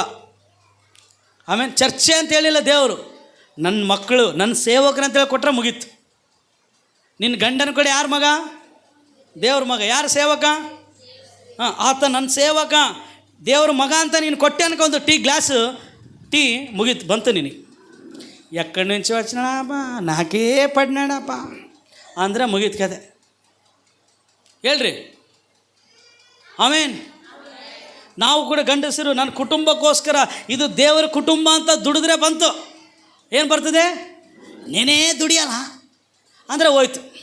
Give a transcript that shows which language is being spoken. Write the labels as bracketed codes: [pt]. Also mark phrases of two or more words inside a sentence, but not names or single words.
[kn] ಆಮೇಲೆ ಚರ್ಚೆ ಅಂತ ಹೇಳಿಲ್ಲ ದೇವರು, ನನ್ನ ಮಕ್ಕಳು ನನ್ನ ಸೇವಕರಂತೇಳಿ ಕೊಟ್ಟರೆ ಮುಗೀತು. ನಿನ್ನ ಗಂಡನ ಕಡೆ ಯಾರ ಮಗ? ದೇವ್ರ ಮಗ. ಯಾರು ಸೇವಕ? ಆತ ನನ್ನ ಸೇವಕ, ದೇವ್ರ ಮಗ ಅಂತ ನೀನು ಕೊಟ್ಟೆ ಅನ್ಕೊ ಒಂದು ಗ್ಲಾಸು ಟೀ, ಮುಗೀತು, ಬಂತು ನಿನಗೆ. [te] ಎಕ್ಕಡ నుంచి వచ్చినాడప్ప నాకే పడినాడప్ప [kn] ಅಂದರೆ ಮುಗೀತು ಕತೆ. ಹೇಳ್ರಿ ಆಮೇನ್. ನಾವು ಕೂಡ ಗಂಡಸರು ನನ್ನ ಕುಟುಂಬಕ್ಕೋಸ್ಕರ ಇದು ದೇವರ ಕುಟುಂಬ ಅಂತ ದುಡಿದ್ರೆ ಬಂತು. ಏನು ಬರ್ತದೆ? ನೀನೇ ದುಡಿಯಲ್ಲ ಅಂದರೆ ಹೋಯ್ತು.